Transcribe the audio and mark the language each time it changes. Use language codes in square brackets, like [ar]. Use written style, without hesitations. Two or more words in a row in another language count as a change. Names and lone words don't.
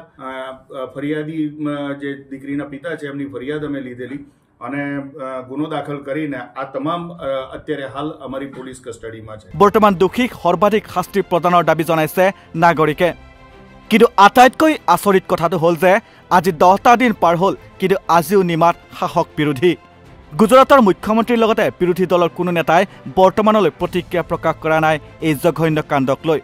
[gu] ફરિયાદી જે દીકરીના પિતા છે એમની ફરિયાદ અમે લીધેલી અને ગુનો દાખલ કરીને આ તમામ અત્યારે હાલ અમારી પોલીસ કસ્ટડીમાં છે. [as] বৰ্তমান দোষীক সৰ্বাধিক শাস্তি প্ৰদানৰ দাবী জনাইছে নাগৰিকে। কিন্তু আটাইতকৈ আচৰিত কথাটো হ'ল যে আজি 10টা দিন পাৰ হ'ল কিন্তু আজিও নিমাত শাসক বিৰোধী। গুজৰাটৰ মুখ্যমন্ত্ৰীৰ লগতে বিৰোধী দলৰ কোনো নেতাই বৰ্তমানলৈ প্ৰতিক্ৰিয়া প্ৰকাশ কৰা নাই এই জঘন্য কাণ্ডক লৈ।